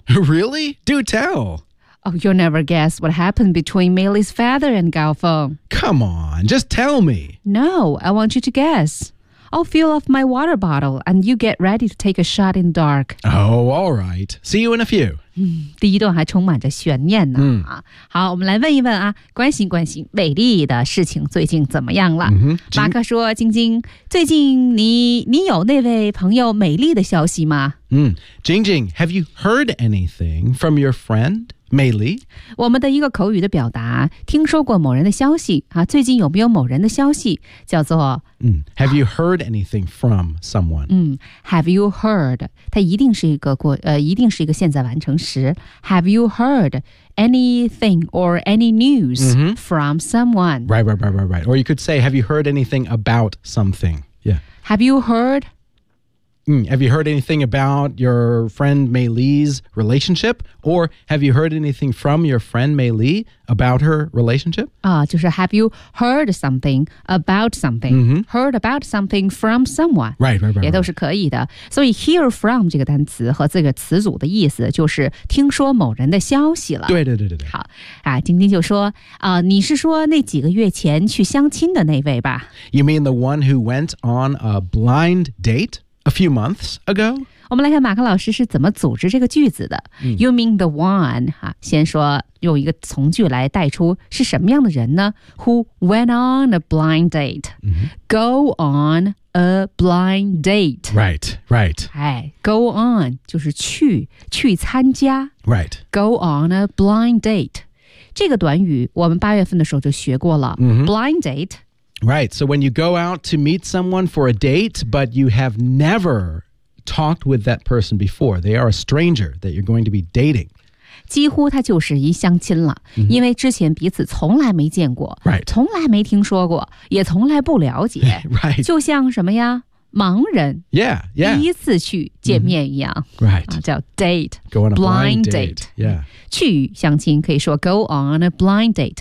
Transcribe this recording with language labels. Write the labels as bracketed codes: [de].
[en] Really? Do tell. Oh, you'll never guess what happened between Meili's father and Gao Feng. Come on, just tell me. No, I want you to guess. I'll fill off my water bottle and you get ready to take a shot in the dark. Oh, all right. See you in a few.、 [zh] 嗯、第一段还充满着悬念呢、嗯。好，我们来问一问啊，关心关心美丽的事情最近怎么样了。 Mm-hmm. 马克说，晶晶，最近你有那位朋友美丽的消息吗？ [en] 嗯，晶晶 have you heard anything from your friend? [zh] 美丽，我们的一个口语的表达，听说过某人的消息、啊、最近有没有某人的消息，叫做、 [en] Have you heard anything from someone?、 Have you heard? [zh] 它一定是一个过、一定是一个现在完成时。 [en] Have you heard anything or any news、 mm-hmm. from someone? Right, right, right, right, right. Or you could say, have you heard anything about something? Yeah. Have you heard Have you heard anything about your friend Mei Li's relationship? Or have you heard anything from your friend Mei Li about her relationship? [zh] 就是 [en] have you heard something about something?、 Heard about something from someone. Right. [zh] 也都是可以的。所以 hear from 这个单词和这个词组的意思就是听说某人的消息了。对。好、啊、丁丁就说、你是说那几个月前去相亲的那位吧 [en] ?You mean the one who went on a blind date? A few months ago? [zh] 我们来看马克老师是怎么组织这个句子的。 Mm. [en] You mean the one,、 [zh] 啊、先说用一个从句来带出是什么样的人呢 ? [en] Who went on a blind date?、 Mm-hmm. Go on a blind date. Right. [zh] 哎 ,go on 就是去参加。 [en] Right. Go on a blind date. [zh] 这个短语我们八月份的时候就学过了。 Mm-hmm. [en] Blind date. Right, so when you go out to meet someone for a date, but you have never talked with that person before, they are a stranger that you're going to be dating. [zh] 几乎他就是一相亲了、 mm-hmm. 因为之前彼此从来没见过、 [en] right. [zh] 从来没听说过也从来不了解、 [en] right. [zh] 就像什么呀盲人 [en] yeah. [zh] 第一次去见面一样、 [en] mm-hmm. right. [zh] 叫 date, [en] go on a blind date. Yeah. [zh] 去相亲可以说 [en] go on a blind date、